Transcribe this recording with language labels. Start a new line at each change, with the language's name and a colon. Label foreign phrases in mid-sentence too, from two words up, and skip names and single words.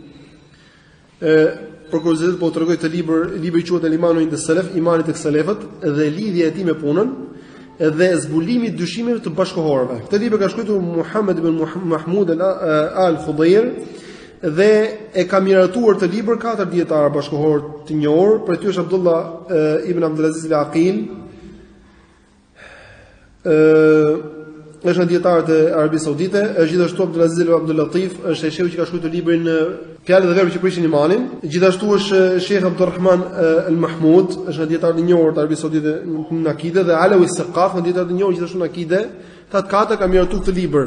Albanian: Për kuriozitet po u tregoj këtë libri quhet El-Imanu inda Selef, imani tek selefët dhe lidhja e tij me punën. dhe zbulimi i dyshimeve të bashkëkohorëve. Këtë libër ka shkruar Muhammad ibn Mahmud al-Khudayr dhe e ka miratuar të libër 4 dietarë bashkëkohor të njohur, për ty është Abdullah ibn Abdulaziz al-Aqil, është një dietar të Arabisë Saudite, është gjithashtu Abdulaziz Abdul Latif, është shehu që ka shkruar librin Fjalët dhe Verbet që prishin imanin, gjithashtu është Sheikh AbduRrahim al-Mahmud, është një dietar i njohur të Arabisë Saudite në akide, dhe Alawi Saqaf, një dietar i njohur gjithashtu në akide, ta ka miratuar këtë libër.